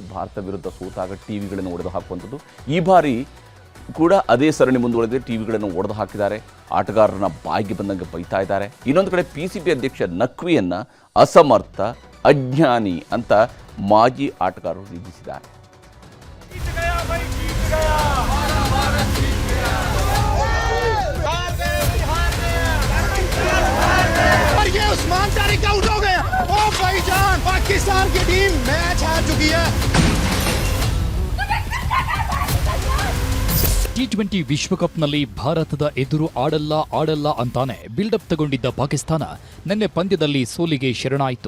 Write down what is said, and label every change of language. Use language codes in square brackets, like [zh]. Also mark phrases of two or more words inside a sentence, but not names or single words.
[kn] ಭಾರತ ವಿರುದ್ಧ ಸೋತಾಗ ಟಿವಿಗಳನ್ನು ಒಡೆದು ಹಾಕುವಂಥದ್ದು. ಈ ಬಾರಿ ಕೂಡ ಅದೇ ಸರಣಿ ಮುಂದುವರೆದಿದೆ. ಟಿವಿಗಳನ್ನು ಒಡೆದು ಹಾಕಿದ್ದಾರೆ, ಆಟಗಾರರನ್ನ ಬಾಯಿಗೆ ಬಂದಂಗೆ ಬೈತಾ ಇದ್ದಾರೆ. ಇನ್ನೊಂದು ಕಡೆ PCB ಅಧ್ಯಕ್ಷ ನಖ್ವಿಯನ್ನು ಅಸಮರ್ಥ, ಅಜ್ಞಾನಿ ಅಂತ ಮಾಜಿ ಆಟಗಾರರು ನಿಂದಿಸಿದ್ದಾರೆ. [hi] उस्मान तारिक आउट हो गया। ओ भाईजान, पाकिस्तान की टीम मैच हार चुकी है। [kn] T20 ವಿಶ್ವಕಪ್ನಲ್ಲಿ ಭಾರತದ ಎದುರು ಆಡಲ್ಲ ಅಂತಾನೆ ಬಿಲ್ಡಪ್ ತಗೊಂಡಿದ್ದ ಪಾಕಿಸ್ತಾನ ನಿನ್ನೆ ಪಂದ್ಯದಲ್ಲಿ ಸೋಲಿಗೆ ಶರಣಾಯಿತು.